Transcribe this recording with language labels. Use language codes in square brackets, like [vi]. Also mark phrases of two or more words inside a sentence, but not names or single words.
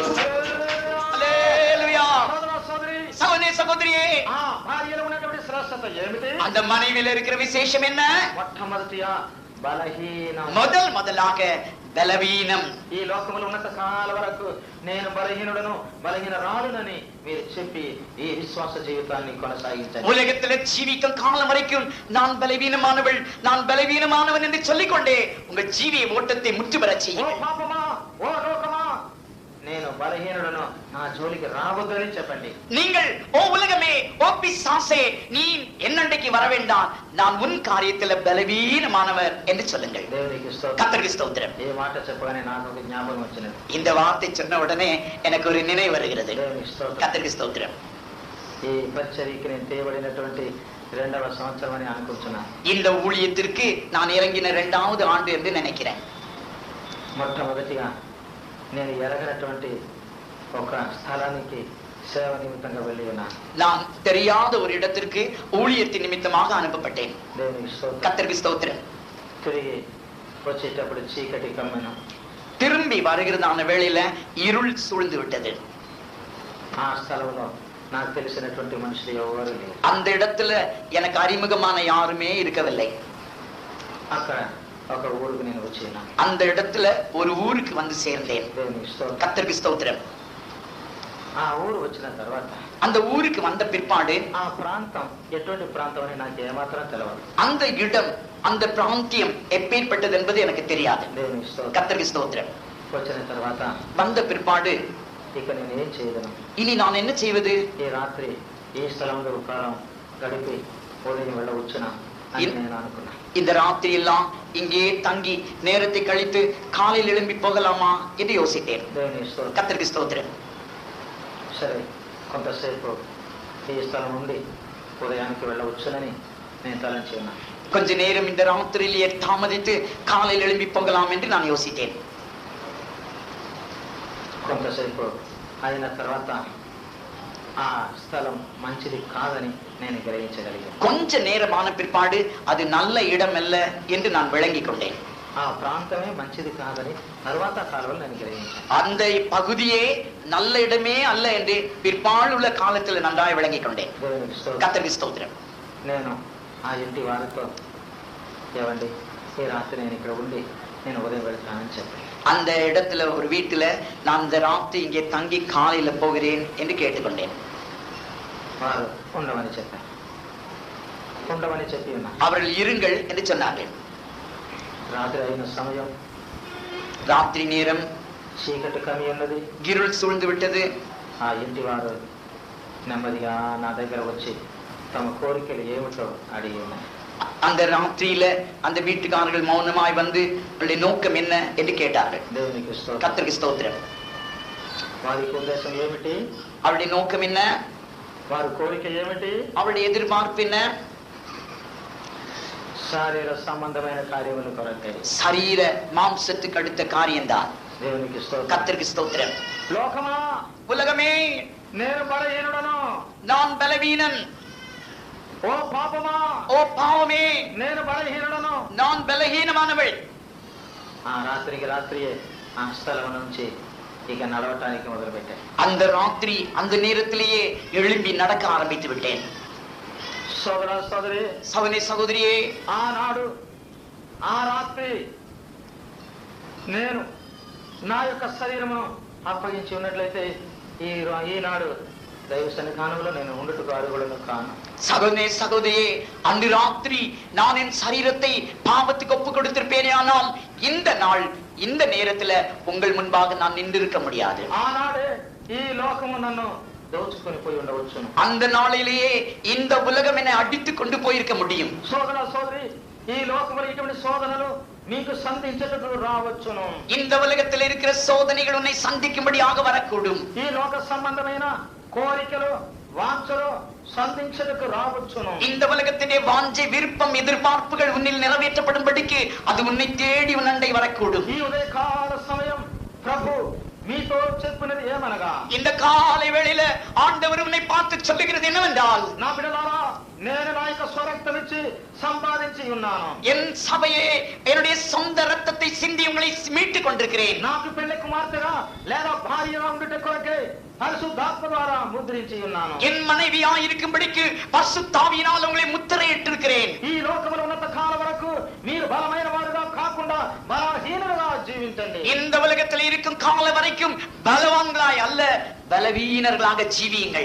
[te] హల్లెలూయా. సోదర సోదరి, [ta] சகோதரி, சகோதரியே, [te] ఆ భార్యలో ఉన్నటువంటి శ్రేష్టత ఏమిటి? [ta] அந்த மனைவியில இருக்கிற விசேஷம் என்ன? [te] మొట్టమొదటిగా బలహీనం. [ta] முதலாக பலவீனம். [te] ఈ లోకములో ఉన్నంత కాల వరకు నేను బలహీనుడను, బలహీనరాలునని మీరు చెప్పి ఈ విశ్వాస జీవితాన్ని కొనసాగించండి. [ta] உலகத்துல ஜீவிக்கும் காலம் வரைக்கும் நான் பலவீனமானவள், நான் பலவீனமானவன் என்று சொல்லிக்கொண்டே உங்கள் ஜீவிய ஓட்டத்தை முற்றுபெறச் [te] ఓ [ta] செய்யுங்கள். [te] పాపమా, ఓ లోకమా, నేను బలహీనుడను, నా జోలికి రావద్దని చెప్పండి. [ta] நீங்கள், ஓ உலகமே, ஓ பிசாசே, நீ என்னண்டைக்கு வர வேண்டாம், நான் உன் காரியத்துல பலவீனமானவர் என்று சொல்லுங்கள். [te] దేవునికి స్తోత్రం. [ta] கர்த்தருக்கு ஸ்தோத்திரம். [te] ఏ మాట చెప్పగానే నాకు ఒక జ్ఞాపకం వచ్చినది. [ta] இந்த வார்த்தை சொன்ன உடனே எனக்கு ஒரு நினைவு வருகிறது. [te] దేవునికి స్తోత్రం. [ta] கர்த்தருக்கு ஸ்தோத்திரம். [te] ఈ పరిచర్యకి నేను తేబడినటువంటి 2వ సంవత్సరం అని అనుకుంటున్నాను. [ta] இந்த ஊழியத்திற்கு நான் இறங்கின 2வது ஆண்டு என்று நினைக்கிறேன். [te] మొట్టమొదటిగా నేను ఎరగనటువంటి ఒక స్థలానికి సేవ నిమిత్తంగా వెళ్ళి ఉన్నాను. [ta] நான் தெரியாத ஒரு இடத்திற்கு ஊழியத்தின் நிமித்தமாக அனுப்பப்பட்டேன். [te] దేవునికి స్తోత్రం. [ta] கர்த்தருக்கு ஸ்தோத்திரம். [te] తిరిగి వచ్చేటప్పుడు చీకటి కమ్మెను. [ta] திரும்பி வருகிறதான வேளையில இருள் சூழ்ந்து விட்டது. [te] ఆ స్థలంలో నాకు తెలిసినటువంటి మనుషులు ఎవరు లేరు. [ta] அந்த இடத்துல எனக்கு அறிமுகமான யாருமே இருக்கவில்லை. [te] అక్కడ ఒక ఊరికి నేను వచ్చిన. [ta] அந்த இடத்துல ஒரு ஊருக்கு வந்து சேர்ந்தேன். [te] దేవునికి స్తోత్రం. [ta] கர்த்தருக்கு ஸ்தோத்திரம். [te] ఆ ఊరు వచ్చిన తర్వాత [ta] அந்த ஊருக்கு வந்த பிற்பாடு [te] ఆ ప్రాంతం ఎటువంటి ప్రాంతం అని నాకు ఏమాత్రం తెలియదు. [ta] அந்த இடம், அந்த பிராந்தியம் எப்பேற்பட்டது என்பது எனக்கு தெரியாது. [te] దేవునికి స్తోత్రం. [ta] கர்த்தருக்கு ஸ்தோத்திரம். [te] వచ్చిన తర్వాత [ta] வந்த பிற்பாடு [te] ఇక నేను ఏం చేయగలను? [ta] இனி நான் என்ன செய்வது? [te] ఈ రాత్రి ఈ స్థలంలో కాలం గడిపి ఉదయం వెళ్ళవచ్చున అని నేను అనుకున్నా. [ta] இந்த ராத்திரி எல்லாம் இங்கே தங்கி நேரத்தை கழித்து காலையில் எழும்பி போகலாமா என்று யோசித்தேன். [te] దేవుని స్తోత్రం. [ta] கர்த்தருக்கு ஸ்தோத்திரம். [te] సరే, కొంతసేపు ఈ స్థలం నుండి ఉదయానికి వెళ్ళవచ్చునని నేను తలంచి ఉన్నా. [ta] கொஞ்ச நேரம் இந்த ராத்திரியிலேயே தாமதித்து காலையில் எழும்பி போகலாம் என்று நான் யோசித்தேன். [te] కొంతసేపు అయిన తర్వాత ఆ స్థలం మంచిది కాదని నేను గ్రహించగలిగాను. [ta] கொஞ்ச நேரமான பிற்பாடு அது நல்ல இடம் அல்ல என்று நான் விளங்கிக் கொண்டேன். [te] ఆ ప్రాంతమే మంచిది కాదని తర్వాత కాలంలో నేను గ్రహించాను. [ta] அந்த பகுதியே நல்ல இடமே அல்ல என்று பிற்பாடு உள்ள காலத்தில் நன்றாய் விளங்கிக் கொண்டேன். [te] దేవునికి స్తోత్రం. [ta] கர்த்தருக்கு ஸ்தோத்திரம். [te] నేను ఆ ఇంటి వారితో ఏవండి ఈ రాత్రి నేను ఇక్కడ ఉండి నేను ఉదయం వెళ్తానని చెప్పాను. [ta] அந்த இடத்துல ஒரு வீட்டுல நான் இந்த ராத்திரி இங்கே தங்கி காலையில போகிறேன் என்று கேட்டுக்கொண்டேன். [te] వారు ఉండమని చెప్పాను. ఉండమని చెప్పి ఉన్నా. [ta] அவர்கள் இருங்கள் என்று சொன்னார்கள். [te] రాత్రి అయిన సమయం, [ta] ராத்திரி நேரம், [te] చీకటి కమి ఉన్నది. [ta] இருள் சூழ்ந்து விட்டது. [te] ఆ ఇంటి వారు నెమ్మదిగా నా దగ్గర వచ్చి తమ కోరికలు ఏమిటో అడిగి ఉన్నాయి. [ta] அந்த ராத்திரியில அந்த வீட்டுக்காரர்கள் மௌனமாய் வந்து அவருடைய நோக்கம் என்ன என்று கேட்டார்கள். [te] దేవునికి స్తోత్రం. [ta] கர்த்தருக்கு ஸ்தோத்திரம். [te] వారి ఉద్దేశం ఏమిటి? [ta] அவருடைய நோக்கம் என்ன? [te] వారి కోరిక ఏమిటి? [ta] அவருடைய எதிர்பார்ப்பு என்ன? [te] శారీర సంబంధమైన కార్యముల కొరకై. [ta] சரீர மாம்சத்துக்கு அடுத்த காரியம்தான். [te] దేవునికి స్తోత్రం. [ta] கர்த்தருக்கு ஸ்தோத்திரம். [te] లోకమా, [ta] உலகமே, [te] నేను బలహీనుడను. [ta] நான் பலவீனன். [te] ఓ పాపమా, [ta] ஓ பாவமே, [te] నేను బలహీనుడను. [ta] நான் பலகீனமானவள். [te] ఆ రాత్రికి రాత్రియే ఆ స్థలం నుంచి ఇక నడవటానికి మొదలుపెట్టాను. [ta] அந்த ராத்திரி அந்த நேரத்திலேயே எழும்பி நடக்க ஆரம்பித்து விட்டேன். [te] సోదర సోదరి, [ta] சகோதரி சகோதரியே, [te] ఆనాడు ఆ రాత్రి నేను నా యొక్క శరీరమును అప్పగించి ఉన్నట్లయితే ఈనాడు దైవ సన్నిధానంలో నేను ఉండుటకు అర్హుడను కాను. [ta] சகோதரே சகோதரியே, அன்று ராத்திரி நான் என் சரீரத்தை பாவத்துக்கு ஒப்பு கொடுத்திருப்பேனே, ஆனால் இந்த நாள் இந்த நேரத்துல உங்கள் முன்பாக நான் நின்றிருக்க முடியாது. [te] ఆనాడే ఈ లోకము నన్ను దోచుకొని పోయి ఉండవచ్చును. [ta] அந்த நாளிலேயே இந்த உலகம் என்னை அடித்துக் கொண்டு போயிருக்க முடியும். [te] సోదర సోదరి, ఈ లోకములో ఇటువంటి శోధనలు మీకు సంధించటకు రావచ్చును. [ta] இந்த உலகத்தில் இருக்கிற சோதனைகள் உன்னை சந்திக்கும்படியாக வரக்கூடும். [te] ఈ లోక సంబంధమైన కోరికలు వాంఛలు సంధించటకు రావచ్చును. [ta] இந்த உலகத்திலே வாஞ்சை, விருப்பம், எதிர்பார்ப்புகள் உன்னில் நிறைவேற்றப்படும்படிக்கு அது உன்னை தேடி உன் அண்டை வரக்கூடும். [te] ఈ ఉదయకాల సమయం ప్రభు మీతో చెప్పినది ఏమనగా, [ta] இந்த காலை வேளையில ஆண்டவர் உன்னை பார்த்து சொல்லுகிறது என்னவென்றால், [te] నా బిడ్డలారా, నేను నా యొక్క స్వరక్తం ఇచ్చి సంపాదించి ఉన్నాను. [ta] என் சபையே, என்னுடைய சொந்த ரத்தத்தை சிந்தி உங்களை மீட்டுக் கொண்டிருக்கிறேன். [te] నాకు పెళ్లి కుమార్తెగా లేదా భార్యగా ఉండుట కొరకే పరిశుద్ధాత్మ ద్వారా ముద్రించి ఉన్నాను. [ta] என் மனைவியாய் இருக்கும்படிக்கு பரிசுத்தாவியினால் உங்களை முத்திரையிட்டிருக்கிறேன். [te] ఈ లోకములో ఉన్నంత కాలం వరకు మీరు బలమైన వారుగా కాకుండా బలహీనులుగా జీవించండి. [ta] இந்த உலகத்தில் இருக்கும் கால வரைக்கும் பலவான்களாய் அல்ல, பலவீனர்களாக ஜீவியுங்கள்.